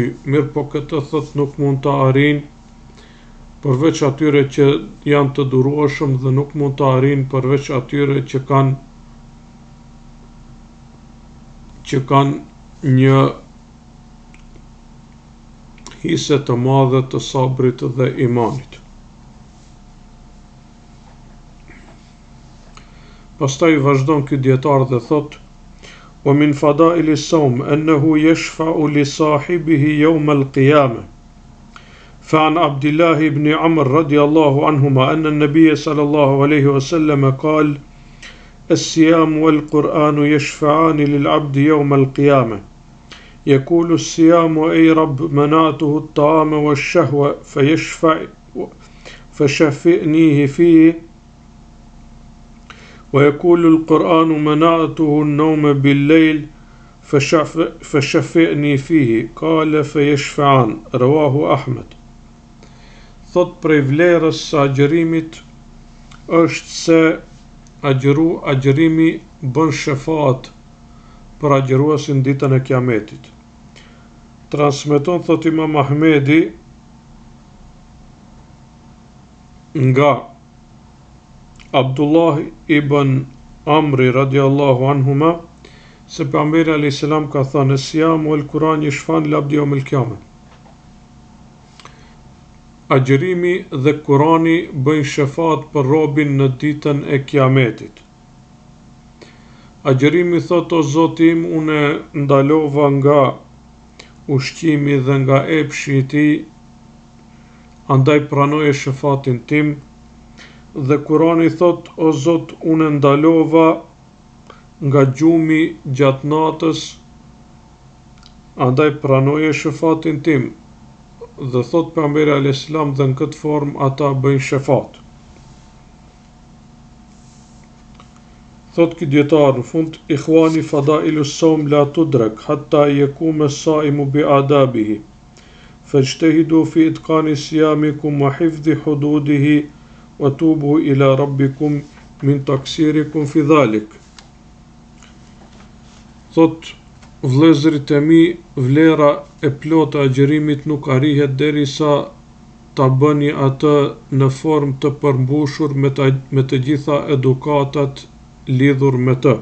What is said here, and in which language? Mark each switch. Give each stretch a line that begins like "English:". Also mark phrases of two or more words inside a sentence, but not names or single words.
Albanian: Mirë po këtë thot nuk mund të arrin përveç atyre që janë të durueshëm dhe nuk mund të arrin përveç atyre që kanë një hise të madhe të sabrit dhe imanit. Pastaj vazhdon ky dietar dhe thot:
Arabic: "ومن فضائل الصوم أنه يشفع لصاحبه يوم القيامة." فعن عبد الله بن عمر رضي الله عنهما أن النبي صلى الله عليه وسلم قال: الصيام والقرآن يشفعان للعبد يوم القيامة. يقول الصيام: أي رب منعته الطعام والشهوة فشفئنيه فيه. ويقول القرآن: منعته النوم بالليل فشفئني فيه. قال: فيشفعان. رواه أحمد.
Albanian: Thot prej vlerës së agjerimit është se agjerimi bën shefat për agjeruesin ditën e Kiametit. Transmeton thot Imam Ahmedi nga Abdullah ibn Amri
Arabic: رضي الله عنهما
Albanian: se pejgamberi
Arabic: عليه السلام
Albanian: ka thënë:
Arabic: "الصيام والقرآن يشفعان للعبد يوم القيامة."
Albanian: Agjerimi dhe Kurani bëjnë shefat për robin në ditën e Kiametit. Agjerimi thot: "O Zoti im, unë ndalova nga ushqimi dhe nga epshi i tij, andaj pranoje shefatin tim." Dhe Kurani thot: "O Zot, unë ndalova nga gjumi gjatë natës, andaj pranoje shefatin tim." Dhe thot pejgamberi
Arabic: عليه السلام
Albanian: dhe në këtë formë ata bëjnë shefat. Thot ky dietar në fund:
Arabic: "إخواني فضائل الصوم لا تدرك حتى يقوم الصائم بآدابه. فاجتهدوا في إتقان صيامكم وحفظ حدوده وتوبوا إلى ربكم من تقصيركم في ذلك."
Albanian: Thot vëllezërit e mi, vlera e plotë e agjerimit nuk arrihet derisa ta bëni atë në formë të përmbushur me të gjitha edukatat lidhur me të.